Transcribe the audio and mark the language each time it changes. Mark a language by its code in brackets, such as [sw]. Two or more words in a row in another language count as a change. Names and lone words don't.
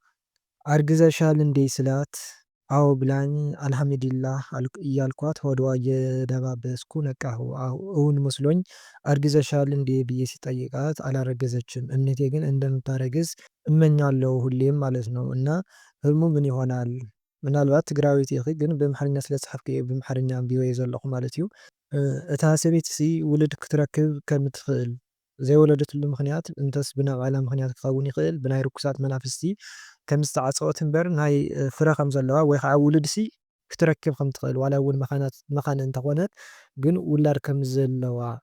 [am] አርግዘሻል እንዴ ስላት አዎ ብላኝ አልሐምዱሊላህ እያልኳት ሆዷ እየደባበስኩ ነቃሁ እውን መስሎኝ አርግዘሻል እንዴ ብዬ ሲጠይቃት አላረገዘችም እምነቴ ግን እንደምታረግዝ እመኛለሁ ሁሌም ማለት ነው እና ህልሙ ምን ይሆናል [ti] ምናልባት ትግራዊት ይኺ ግን በአምሓርኛ ስለዝሓፍኩ በአምሓርኛ አንቢበዮ ዘለኹ ማለት እዩ እታ ሰበይቲ እዚ ውሉድ ክትረክብ ከም እትኽእል ዘይወለደትሉ ምክንያት እንተስ ብናይ ምክንያት ክኸውን ይኽእል ብናይ ርኩሳት መናፍስቲ ከም ዝተዓፀወት እምበር ናይ ፍረ ከም ዘለዋ ወይ ከዓ ውሉድሲ ክትረክብ ከም ትኽእል ዋላ እውን መኻነ እንተኾነት ግን ውላድ ከም ዘለዋ